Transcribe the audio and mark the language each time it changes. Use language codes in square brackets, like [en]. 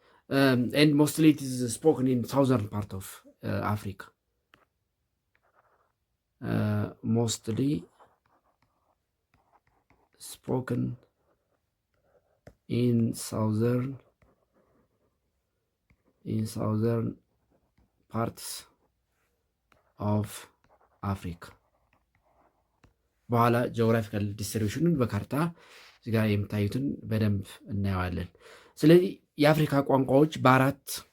[en] and mostly it is spoken in southern part of Africa. Mostly spoken in southern parts of Africa. [am] በኋላ ጂኦግራፊካል ዲስትሪቢዩሽኑን በካርታ እዚጋ የምታዩትን በደንብ እናየዋለን። ስለዚህ የአፍሪካ ቋንቋዎች በአራት